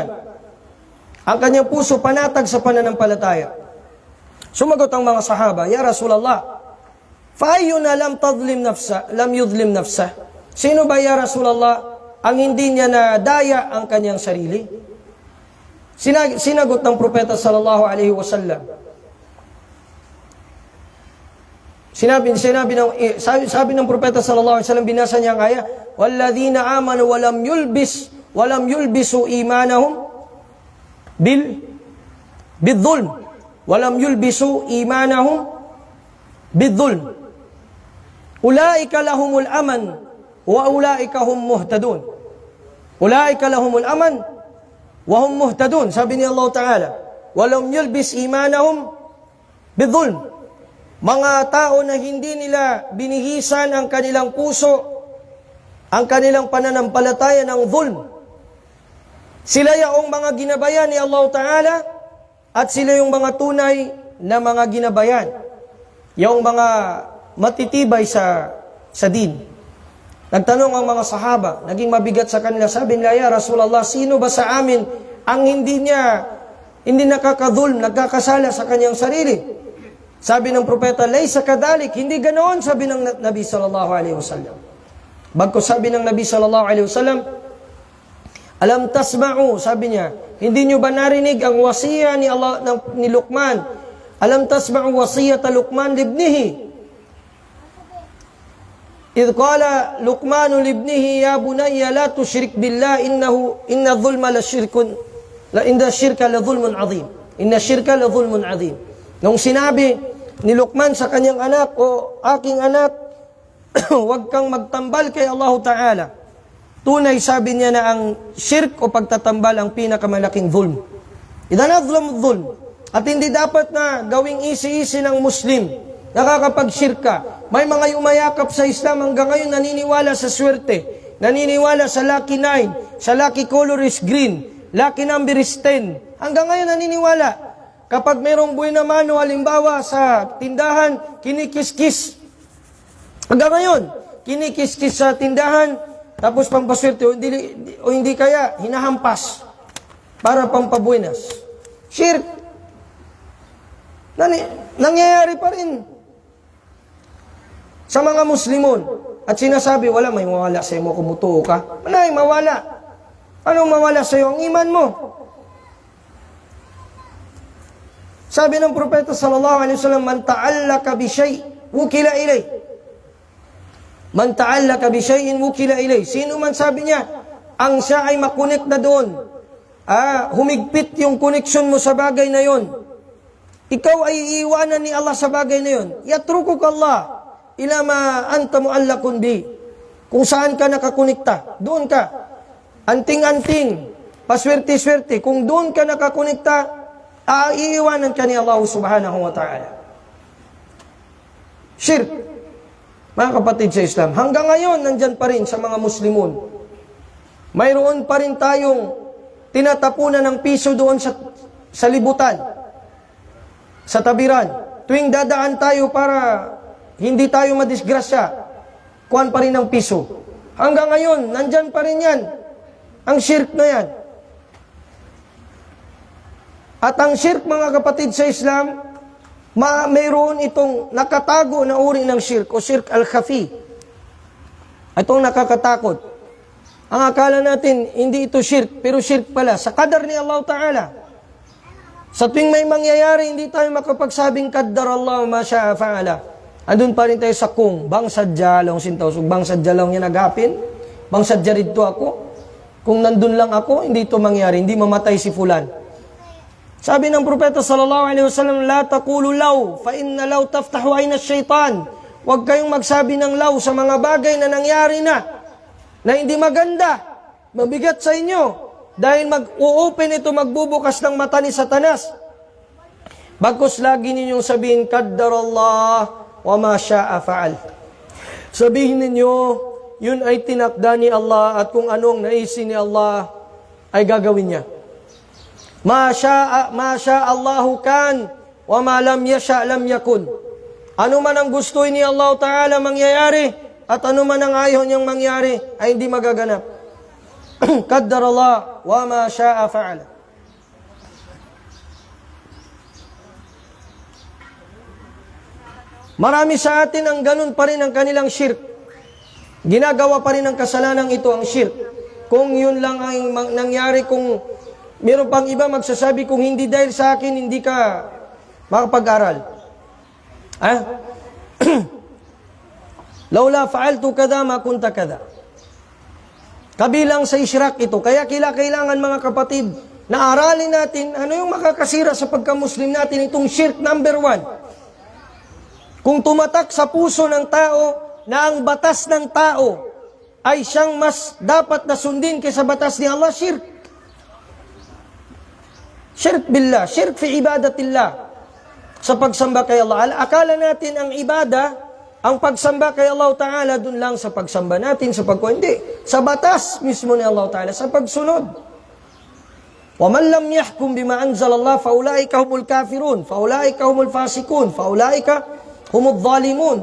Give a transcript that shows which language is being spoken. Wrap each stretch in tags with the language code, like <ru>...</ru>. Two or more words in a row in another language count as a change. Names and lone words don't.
<tl>Ang kanyang puso panatag sa pananampalataya. Sumagot ang mga sahaba,</tl> <ar>يا رسول الله فأينا لم يظلم نفسه.</ar> <tl>Sino ba,</tl> <ar>يا رسول الله,</ar> <tl>ang hindi niya nadaya ang kanyang sarili? Sinagot ng Propeta</tl> <ar>صلى الله عليه وسلم.</ar> <tl>Sabi ng Propeta</tl> <ar>صلى الله عليه وسلم,</ar> <tl>binasa niya ang aya,</tl> <ar>والذين آمنوا ولم يلبسوا إيمانهم بظلم. ولم يلبسوا إيمانهم بظلم. أولئك لهم الأمن وأولئك هم مهتدون. أولئك لهم الأمن وهم مهتدون.</ar> <tl>Sabi ni Allah Ta'ala,</tl> <ar>ولم يلبس إيمانهم بظلم.</ar> <tl>Mga tao na hindi nila binihisan ang kanilang puso, ang kanilang pananampalataya ng dhulm. Sila yung mga ginabayan ni Allah Ta'ala at sila yung mga tunay na mga ginabayan. Yung mga matitibay sa din. Nagtanong ang mga sahaba, naging mabigat sa kanila, sabi nila,</tl> <ar>يا رسول الله,</ar> <tl>sino ba sa amin ang hindi nakakadhulm, nagkakasala sa kanyang sarili? Sabi ng Propeta,</tl> <ar>ليس كذلك,</ar> <tl>hindi ganoon, sabi ng Nabi</tl> <ar>صلى الله عليه وسلم.</ar> <tl>Bagko sabi ng Nabi</tl> <ar>صلى الله عليه وسلم, ألم تسمعوا,</ar> <tl>sabi niya, hindi nyo ba narinig ang wasiya ni Luqman?</tl> <ar>ألم تسمعوا وصية لقمان لابنه. إذ قال لقمان لابنه يا بني لا تشرك بالله إن الظلم لا شرك إن الشرك لظلم عظيم. إن الشرك لظلم عظيم.</ar> <tl>Nung sinabi ni Luqman sa kanyang anak, o aking anak, huwag kang magtambal kay Allah Ta'ala. Tunay, sabi niya, na ang shirk o pagtatambal ang pinakamalaking dhulm.</tl> <ar>إذن أظلم ظلم.</ar> <tl>At hindi dapat na gawing easy-easy ng Muslim. Nakakapag-shirk ka. May mga umayakap sa Islam hanggang ngayon naniniwala sa swerte. Naniniwala sa lucky 9, sa</tl> <en>lucky color is green, lucky number is 10.</en> <tl>Hanggang ngayon naniniwala. Kapag mayroong buhay na mano, halimbawa sa tindahan, kinikis-kis. Hanggang ngayon, kinikis-kis sa tindahan, tapos pampaswerte, o hindi kaya, hinahampas. para pampabuenas. Shirk. Nangyayari pa rin sa mga Muslimon. At sinasabi, wala, may mawala sa'yo mo kung mutuo ka. Manay, mawala. Anong mawala sa'yo? Ang iman mo. Sabi ng propeta</tl> <ar>صلى الله عليه وسلم من تعلق بشيء وكل إليه. من تعلق بشيء وكل إليه.</ar> <tl>Sino man sabi niya, ang siya ay makunik na doon. Humigpit yung connection mo sa bagay na yon. Ikaw ay iiwanan ni Allah sa bagay na yon.</tl> <ar>يتركك الله إلى ما أنت معلق به.</ar> <tl>Kung saan ka nakakonekta, doon ka. Anting-anting, paswerte-swerte. Kung doon ka nakakonekta, iiwanan ka ni Allah</tl> <ar>سبحانه وتعالى.</ar> <tl>Shirk. Mga kapatid sa Islam, hanggang ngayon, nandyan pa rin sa mga Muslimun. Mayroon pa rin tayong tinatapunan ng piso doon sa libutan, sa tabiran. Tuwing dadaan tayo para hindi tayo madisgrasya, kuhan pa rin ng piso. Hanggang ngayon, nandyan pa rin yan. Ang shirk na yan. At ang shirk, mga kapatid sa Islam, mayroon itong nakatago na uri ng shirk o</tl> <ar>الشرك الخفي.</ar> <tl>Itong nakakatakot. Ang akala natin, hindi ito shirk, pero shirk pala. Sa qadar ni Allah Ta'ala. Sa tuwing may mangyayari, hindi tayo makapagsabing</tl> <ar>قدر الله ما شاء فعل.</ar> <tl>Andun pa rin tayo sa kung, bang sadya lang sintaw. So, bang sadya lang yan nagapin? Bang sadya rito ako? Kung nandun lang ako, hindi ito mangyari. Hindi mamatay si fulan. Sabi ng propeta</tl> <ar>صلى الله عليه وسلم لا تقولوا لو فإن لو تفتح أين الشيطان.</ar> <tl>Huwag kayong magsabi ng law sa mga bagay na nangyari na hindi maganda, mabigat sa inyo. Dahil mag-u-open ito, magbubukas ng mata ni Satanas. Bagkus lagi ninyong sabihin,</tl> <ar>قدر الله وما شاء فعل.</ar> <tl>Sabihin ninyo, yun ay tinakda ni Allah at kung anong naisin ni Allah ay gagawin niya.</tl> <ar>ما شاء الله كان وما لم يشأ لم يكن.</ar> <tl>Ano man ang gusto ni Allah Ta'ala mangyayari at ano man ang ayaw niyang mangyari ay hindi magaganap.</tl> <ar>قدر الله وما شاء فعل.</ar> <tl>Marami sa atin ang ganun pa rin ang kanilang shirk. Ginagawa pa rin ang kasalanan ito, ang shirk. Kung yun lang ang nangyari, kung meron pang iba magsasabi, kung hindi dahil sa akin, hindi ka makapag-aral.</tl> <ar>لولا فعلت كذا ما كنت كذا.</ar> <tl>Kabilang sa isyrak ito. Kaya kailangan mga kapatid, na aralin natin ano yung makakasira sa pagka-Muslim natin, itong shirk number 1. Kung tumatak sa puso ng tao na ang batas ng tao ay siyang mas dapat na sundin kaysa batas ni Allah, shirk.</tl> <ar>شرك بالله شرك في عبادة الله.</ar> <tl>Sa pagsamba kay Allah. Akala natin ang ibada, ang pagsamba kay Allah Ta'ala, dun lang sa pagsamba natin, sa hindi. Sa batas mismo ni Allah Ta'ala, sa pagsunod.</tl> <ar>وَمَنْ لَمْ يَحْكُمْ بِمَا أَنْزَلَ اللَّهُ فَأُولَٰئِكَ هُمُ الْكَافِرُونَ فَأُولَٰئِكَ هُمُ الْفَاسِقُونَ فَأُولَٰئِكَ هُمُ الظَّالِمُونَ.</ar>